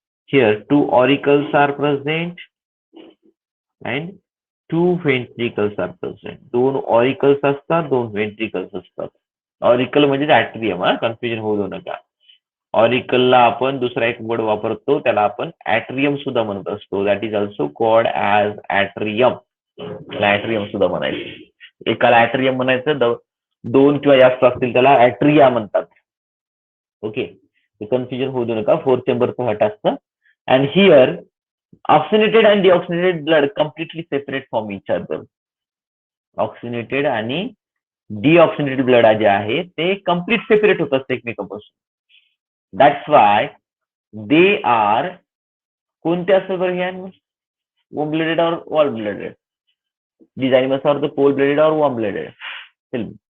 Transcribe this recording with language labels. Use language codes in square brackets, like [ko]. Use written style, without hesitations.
[en] Here 2 auricles are present and 2 ventricles are present. [mr] 2 auricles असतात, 2 ventricles असतात. Auricle म्हणजे ऍट्रियम, confusion होऊ देऊ नका. ऑरिकलला आपण दुसरा एक वर्ड वापरतो, त्याला आपण ऍट्रियम सुद्धा म्हणत असतो. [en] That is also called as atrium. [mr] ऍट्रियम सुद्धा म्हणायचं. एकाला ऍट्रियम म्हणायचं, 2 किंवा जास्त असतील त्याला ऍट्रिया म्हणतात. ओके, कन्फ्युजन होऊ देऊ नका. 4 चेंबरचं हट असतं. [en] And here oxygenated and deoxygenated blood completely separate from each other. [mr] ऑक्सिनेटेड आणि डिऑक्सिनेटेड ब्लड जे आहे ते कम्प्लीट सेपरेट होत असते एकमेकांपासून. [en] that's why they are, [mr] कोणते असतात बरं हे अॅनिमल्स? [en] warm blooded [hi] और [en] Warm blooded? These animals are the cold blooded or warm blooded? Tell me.